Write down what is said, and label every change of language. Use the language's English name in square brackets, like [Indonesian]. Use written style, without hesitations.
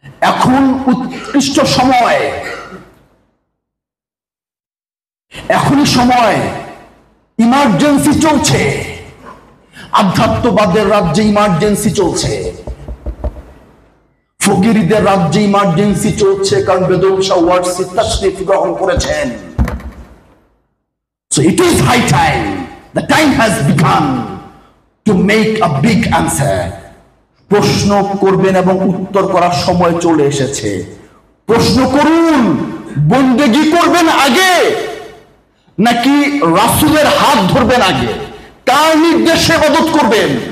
[Bangla] এখন উৎকৃষ্ট সময়, এখনই সময়। ইমার্জেন্সি চলছে, আধ্যাত্মবাদের রাজ্যে ইমার্জেন্সি চলছে, ফকিরদের রাজ্যে ইমার্জেন্সি চলছে, কারণ বেদুল শাহ ওয়ারসি তাশরিফ গ্রহণ করেছেন। [English] So it is high time, the time has begun to make a big answer. [Bangla] প্রশ্ন করবেন এবং উত্তর করার সময় চলে এসেছে। প্রশ্ন করুন, বন্দেগী করবেন আগে নাকি রাসূলের হাত ধরবেন আগে? কার নির্দেশে ইবাদত করবেন?